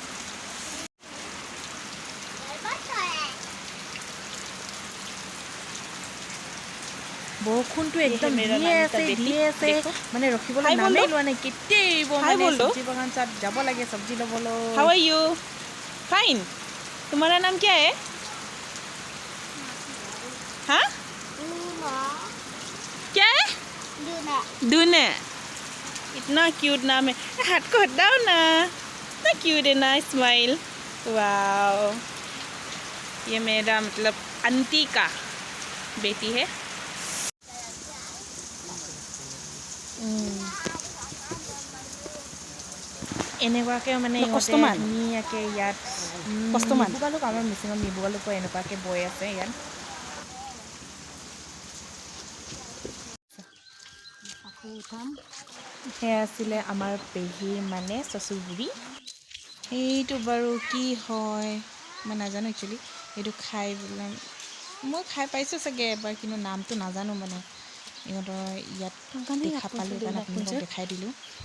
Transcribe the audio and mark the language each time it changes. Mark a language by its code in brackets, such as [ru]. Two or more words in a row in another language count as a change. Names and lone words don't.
[as] বৰষুণটো একদম দিয়ে আছে মানে ৰখিবলৈ নামেই লোৱা নাই কেতিয়াবা চব্জি বাগান চাত যাব লাগে চব্জি ল'বলৈ [en] how are you fine [hi] तुम्हारा नाम क्या है हाँ क्या है दूना इतना क्यूट नाम है हाथ को हटाओ ना इतना क्यूट है ना [en] smile wow [hi] ये मेरा मतलब आंटी का बेटी है [as] এনেকুৱাকৈ মানে ধুনীয়াকৈ ইয়াত মিবুগালুক আমাৰ মিচিঙত মিবুগালুক এনেকুৱাকৈ বৈ আছে ইয়াত সেয়া আছিলে আমাৰ পেহীৰ মানে চচুগুৰি এইটো বাৰু কি হয় মই নাজানো একচুৱেলি এইটো খাই পেলাই মই খাই পাইছোঁ চাগে এবাৰ কিন্তু নামটো নাজানো মানে ইহঁতৰ ইয়াত দেখা পালোঁ কাৰণে আপোনালোকক দেখাই দিলোঁ